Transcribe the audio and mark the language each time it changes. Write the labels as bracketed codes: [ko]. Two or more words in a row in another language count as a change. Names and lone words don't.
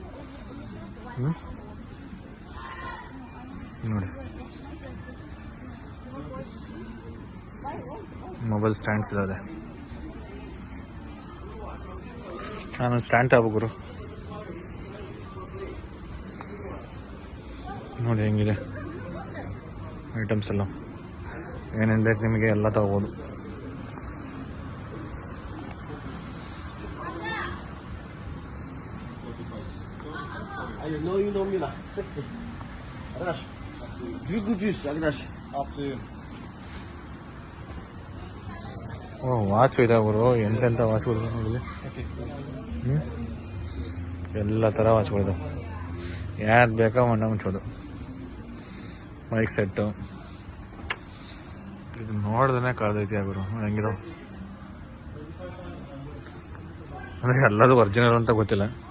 [kn] ನೋಡಿ [en] mobile stands [kn] ಇದಾವೆ. ನಾನು ಸ್ಟ್ಯಾಂಡ್ ತಗೋಬೇಕು ಗುರು. ನೋಡಿ ಹೆಂಗಿದೆ ಐಟಮ್ಸ್ ಎಲ್ಲ. ಏನೇನು ಬೇಕು ನಿಮಗೆ ಎಲ್ಲ ತಗೋಬೋದು. [en] No, you know me lah. 60. [tr] Arkadaş. [en] Juice juice [tr] arkadaş. Aferin. [kn] ಓ ವಾಚ್ ಇದಾವೆ ಗುರು, ಎಂತೆಂಥ ವಾಚ್ಗಳು ನೋಡಿ. ಎಲ್ಲ ಥರ ವಾಚ್ಗಳಿದಾವೆ, ಯಾವ್ದು ಬೇಕೋ ಮಣ್ಣ ಮುಚ್ಚೋದು. ಮೈಕ್ ಸೆಟ್ಟು ಇದು ನೋಡ್ದೇ ಕಾದೈತಿ ಗುರು, ಹೆಂಗಿದಾವೆ ಅಂದರೆ ಎಲ್ಲದು ಒರಿಜಿನಲ್ ಅಂತ ಗೊತ್ತಿಲ್ಲ.